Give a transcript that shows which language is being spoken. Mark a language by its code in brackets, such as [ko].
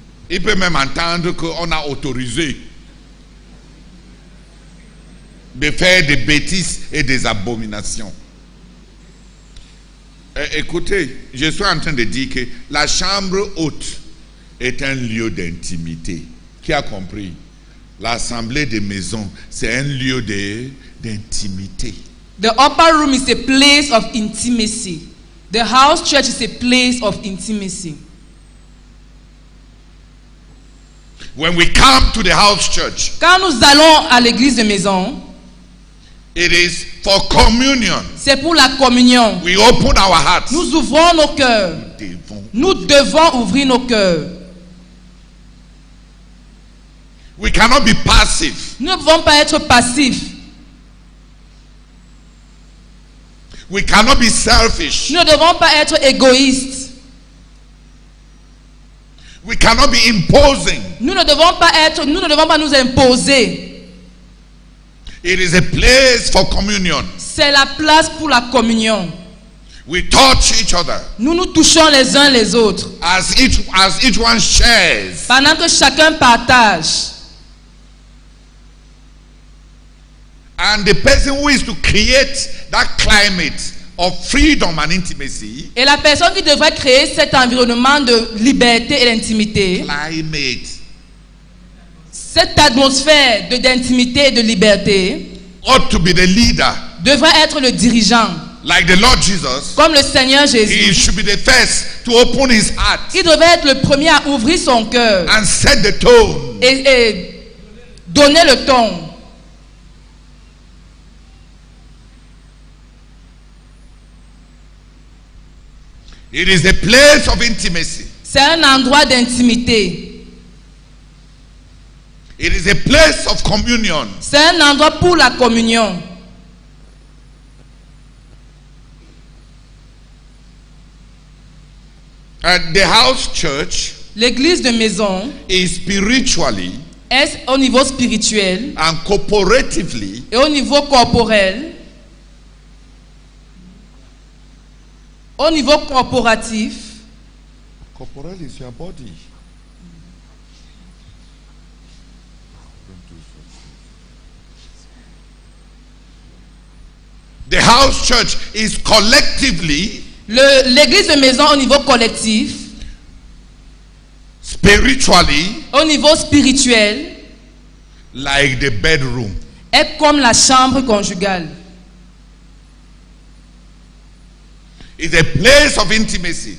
[fr] Ils peuvent même entendre qu'on a autorisé de faire des bêtises et des abominations. Écoutez, je suis en train de dire que la chambre haute est un lieu d'intimité. Qui a compris? L'assemblée des maisons, c'est un lieu d'intimité. [en] The upper room is a place of intimacy. The house church is a place of intimacy. When we come to the house church, [fr] Quand nous allons à l'église de maison, [en] it is for communion. [fr] c'est pour la communion. [en] We open our hearts. [fr] Nous ouvrons nos cœurs. Nous devons ouvrir nos cœurs. [en] We cannot be passive. [fr] Nous ne pouvons pas être passifs. [en] We cannot be selfish. [fr] Nous ne devons pas être égoïstes. [en] We cannot be imposing. [fr] Nous ne devons pas nous imposer. [en] It is a place for communion. [fr] C'est la place pour la communion. [en] We touch each other [fr] Nous nous touchons les uns les autres. [en] as each one shares. [fr] Pendant que chacun partage. [en] And the person who is to create that climate of freedom and intimacy, [fr] Et la personne qui devrait créer cet environnement de liberté et d'intimité, cette atmosphère d'intimité et de liberté, [en] ought to be the leader. [fr] devrait être le dirigeant. [en] Like the Lord Jesus, [fr] Comme le Seigneur [en] he [fr] Jésus. [en] should be the first to open his heart [fr] Il devrait être le premier à ouvrir son cœur [en] and set the tone. [fr] et donner le ton. [en] It is a place of intimacy. [fr] C'est un endroit d'intimité. [en] It is a place of communion. [fr] C'est un endroit pour la communion. [en] And the house church [fr] L'église de maison [en] is spiritually [fr] est au niveau spirituel [en] and corporatively [fr] et au niveau corporel, au niveau corporatif. [en] Corporal is your body. The house church is collectively, [fr] L'église de maison au niveau collectif, [en] spiritually, [fr] au niveau spirituel, [en] like the bedroom. [fr] est comme la chambre conjugale. [en] It's a place of intimacy.